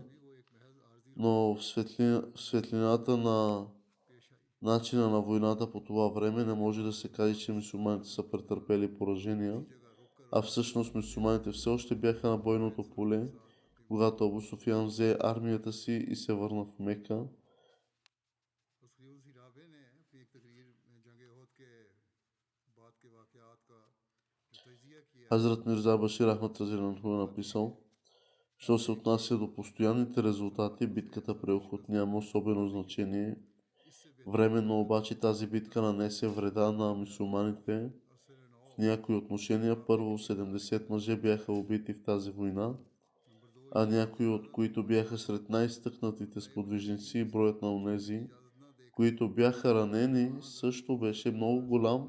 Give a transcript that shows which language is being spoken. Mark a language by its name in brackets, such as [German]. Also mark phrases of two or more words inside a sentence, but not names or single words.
[Bulgarian] Но в светлината на начина на войната по това време не може да се каже, че мюсюлманите са претърпели поражения, а всъщност мюсюлманите все още бяха на бойното поле, когато Абу Суфиян взе армията си и се върна в Мека. Хазрат Мирза Башир Ахмад [Arabic] رضي الله عنه [Bulgarian] е написал: що се отнася до постоянните резултати, битката при Ухуд няма особено значение. Временно обаче тази битка нанесе вреда на мюсюлманите в някои отношения. Първо 70 мъже бяха убити в тази война, а някои от които бяха сред най-стъкнатите сподвижници, броят на онези, които бяха ранени, също беше много голям.